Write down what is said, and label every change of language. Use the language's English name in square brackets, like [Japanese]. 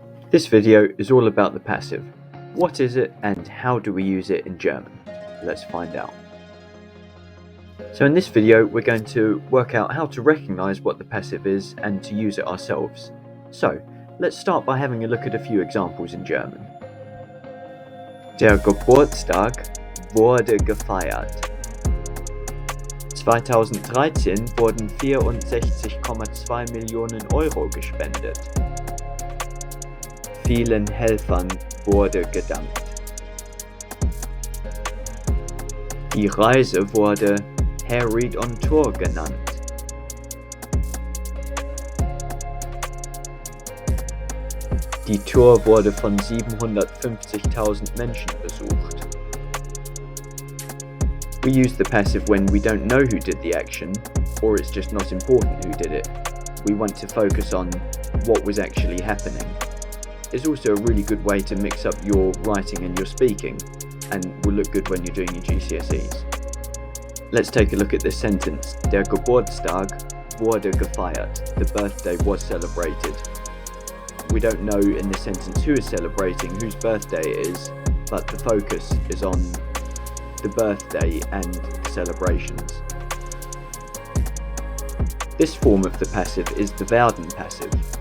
[English] This video is all about the passive. What is it and how do we use it in German? Let's find out. So in this video we're going to work out how to recognize what the passive is and to use it ourselves. So let's start by having a look at a few examples in German. [German] Der Geburtstag wurde gefeiert. 2013 wurden 64,2 Millionen Euro gespendet. Vielen Helfern wurde gedankt. Die Reise wurde Herr Reid on Tour genannt. Die Tour wurde von 750.000 Menschen besucht. [English] We use the passive when we don't know who did the action, or it's just not important who did it. We want to focus on what was actually happening. It's also a really good way to mix up your writing and your speaking, and will look good when you're doing your GCSEs. Let's take a look at this sentence. Der Geburtstag wurde gefeiert. The birthday was celebrated. We don't know in this sentence who is celebrating, whose birthday it is, but the focus is on the birthday and celebrations. This form of the passive is the werden passive.